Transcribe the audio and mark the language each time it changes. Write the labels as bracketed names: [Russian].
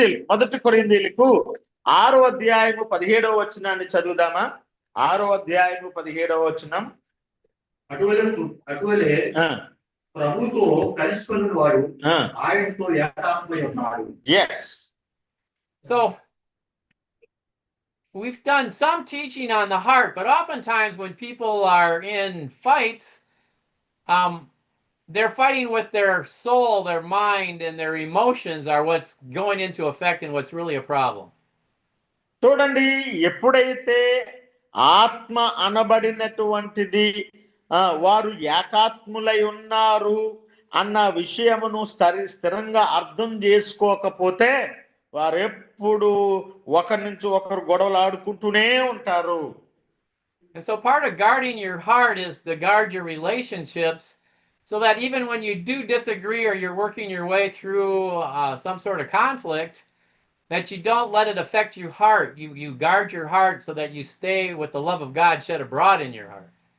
[Telugu] మొదటి కొరింథీయులకు 6వ అధ్యాయము 17వ వచనాన్ని చదువుదామా? 6వ అధ్యాయము 17వ వచనం. అటువలే ప్రభుతో కలుసుకున్న వాడు ఆయనతో ఏకాత్మై ఉన్నాడు. [English] Yes. So we've done some teaching on the heart, but oftentimes when people are in fights, they're fighting with their soul, their mind, and their emotions are what's going into effect and what's really a problem. [Telugu] చూడండి, ఎప్పుడైతే ఆత్మ అనబడినటువంటిది వారు ఏకాత్ములై ఉన్నారు అన్న విషయమును స్థిరంగా అర్థం చేసుకోకపోతే వారు ఎప్పుడు ఒకరి నుంచి ఒకరు గొడవలు ఆడుకుంటూనే ఉంటారు. [English] And so part of guarding your heart is to guard your relationships so that even when you do disagree or you're working your way through some sort of conflict, that you don't let it affect your heart. You guard your heart so that you stay with the love of God shed abroad in your heart.